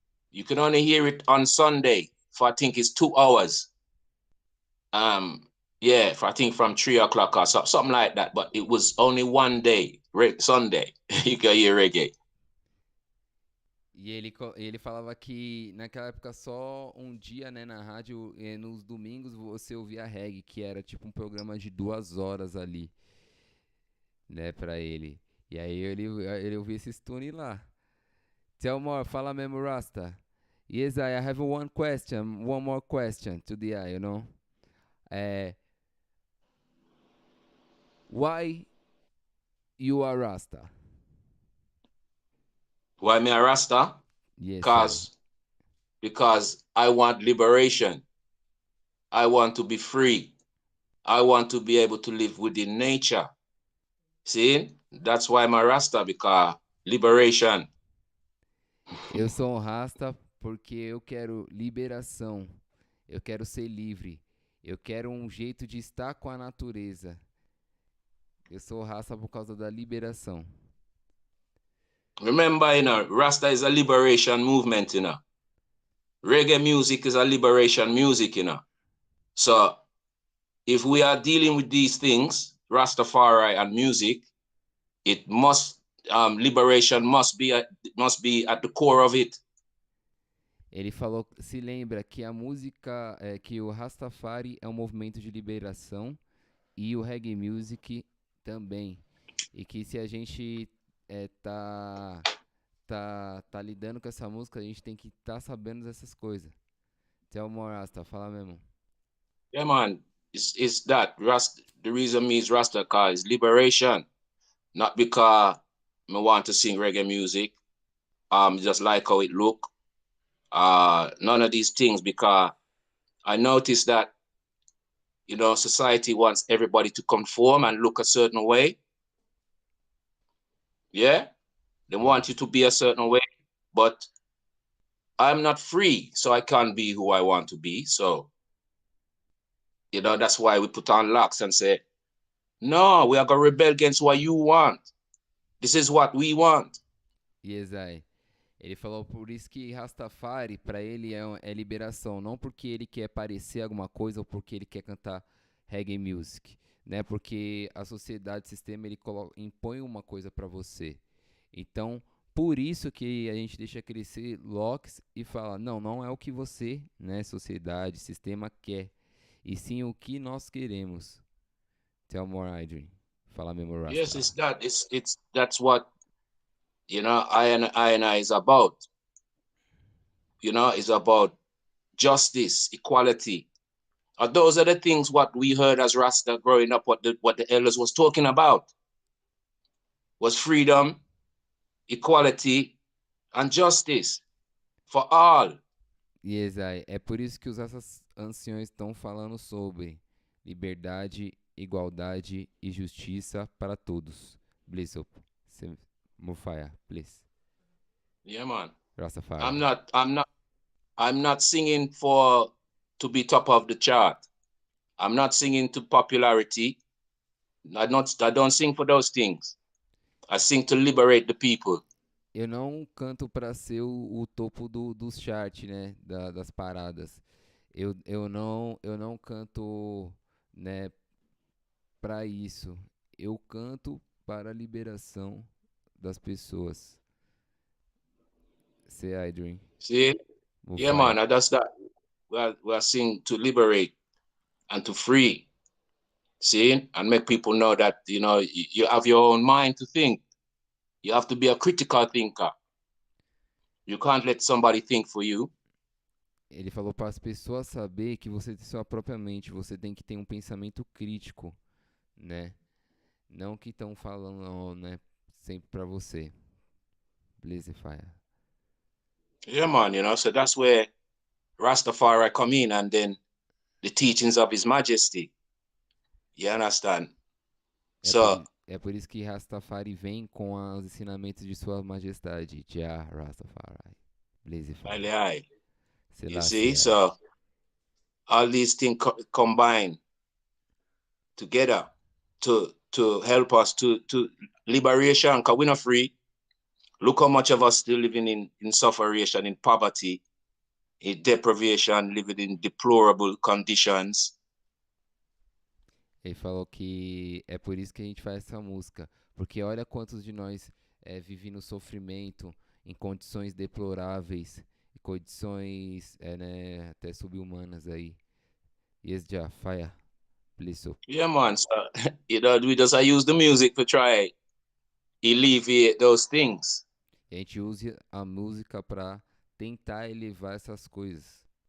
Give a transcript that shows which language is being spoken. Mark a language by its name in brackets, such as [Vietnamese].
[English] You can only hear it on Sunday for I think it's 2 hours. Yeah, for I think from 3 o'clock or something like that. But it was only one day, Sunday. You can hear reggae. [Portuguese] E ele falava que naquela época só um dia, né, na rádio, nos domingos você ouvia reggae, que era tipo um programa de 2 horas ali, né, pra ele. E aí ele ouvia esses tunes lá. [English] Tell more, [Portuguese] fala mesmo, [English] Rasta. Yes, I have one more question to the eye, you know. Why you are Rasta? Why me a Rasta? Yes, Because I want liberation. I want to be free. I want to be able to live within nature. See? That's why I'm a Rasta, because liberation. [Portuguese] eu sou um Rasta porque eu quero liberação. Eu quero ser livre. Eu quero um jeito de estar com a natureza. Eu sou Rasta por causa da liberação. [English] Remember, Rasta is a liberation movement, Reggae music is a liberation music, So if we are dealing with these things, Rastafari and music, it must liberation must be at the core of it. [Portuguese] Ele falou, se lembra que a música, que o Rastafari é um movimento de liberação e o reggae music também. E que se a gente tá lidando com essa música, a gente tem que estar sabendo dessas coisas. [English] Tell more, Rasta, [Portuguese] fala mesmo. [English] Yeah, man, it's that Rasta. The reason me is Rasta cause liberation, not because I want to sing reggae music. Just like how it look. None of these things, because I noticed that society wants everybody to conform and look a certain way. Yeah, they want you to be a certain way, but I'm not free, so I can't be who I want to be. So, that's why we put on locks and say, no, we are going to rebel against what you want. This is what we want. Yes, I. [Portuguese] Ele falou por isso que Rastafari, pra ele, é liberação. Não porque ele quer parecer alguma coisa ou porque ele quer cantar reggae music, né? Porque a sociedade, o sistema, ele impõe uma coisa pra você. Então, por isso que a gente deixa crescer locks e fala, não é o que você, né, sociedade, sistema quer, e sim o que nós queremos. [English] Tell more, Adrian. [Portuguese] Fala mesmo, [English] Rasta. Yes, it's that. That's what I is about. It's about justice, equality. Those are the things what we heard as Rasta growing up. What the elders was talking about was freedom, equality, and justice for all. [Portuguese] Yes, é por isso que os anciões estão falando sobre liberdade, igualdade e justiça para todos. [English] Please, Mufaya, please. Yeah, man. Rastafari. I'm not singing to be top of the chart. I'm not singing to popularity. I don't sing for those things. I sing to liberate the people. [Portuguese] Eu não canto para ser o topo dos charts, né, das paradas. Eu não canto, né, para isso. Eu canto para a liberação das pessoas. [English] Say I dream. See? Yeah, man, that's that. We are singing to liberate and to free. See? And make people know that, you have your own mind to think. You have to be a critical thinker. You can't let somebody think for you. [Portuguese] Ele falou para as pessoas saber que você tem sua própria mente, você tem que ter um pensamento crítico, né? Não que estão falando, né, sempre para você. [English] Blaze fire. Yeah, man, you know, so that's where Rastafari come in, and then the teachings of His Majesty. You understand? So, [Portuguese] É por isso que Rastafari vem com os ensinamentos de Sua Majestade, Jah Rastafari. [English] Blaze fire. aye, you see, Selassie. so all these things combine together to help us to liberation, because we're not free. Look how much of us still living in suffering, in poverty, in deprivation, living in deplorable conditions. [Portuguese] Ele falou que é por isso que a gente faz essa música. Porque olha quantos de nós vivem no sofrimento, em condições deploráveis, em condições né, até subhumanas aí. [English] Yes, Jah, fire. Please. Yeah, man. So, you know, we just use the music to try alleviate those things. [Portuguese] E a gente usa a música para tentar elevar essas coisas.